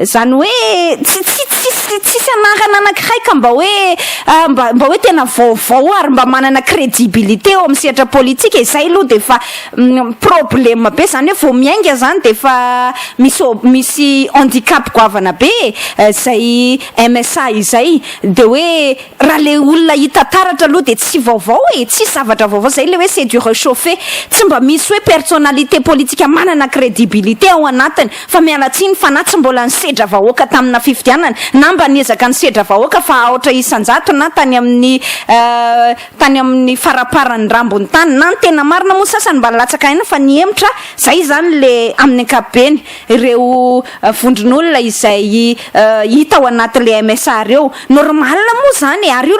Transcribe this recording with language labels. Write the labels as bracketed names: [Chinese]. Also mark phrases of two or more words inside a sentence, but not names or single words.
[Malagasy] hoe tsy tsisy anarana anankiray ka mba hoe tena vaovao ary mba manana crédibilité eo amin'ny sehatra politika izay aloha de fa problème be zany hoe vao miainga zany de fa misy handicap goavana be zay MSA izay de hoe raha le olona hita taratra aloha de tsy vaovao tsy zavatra vaovao zay le hoe [French] c'est du réchauffé [Malagasy] tsy mba misy hoe [French] personnalité politique [Malagasy] manana crédibilité ao anatiny fa mialatsiny fa na tsy mbola nisedra vahoaka tamina fifidianana na mba niezaka nisedra vahoaka fa aotra isanjato na tany amin'ny faraparany rambony tany na ny tena marina moa sasany mba latsaka aina fa niemitra zay zany le amin'ny ankapobeny ireo vondron'olona izay hita ao anaty le MSA reo normal moa zany ary io le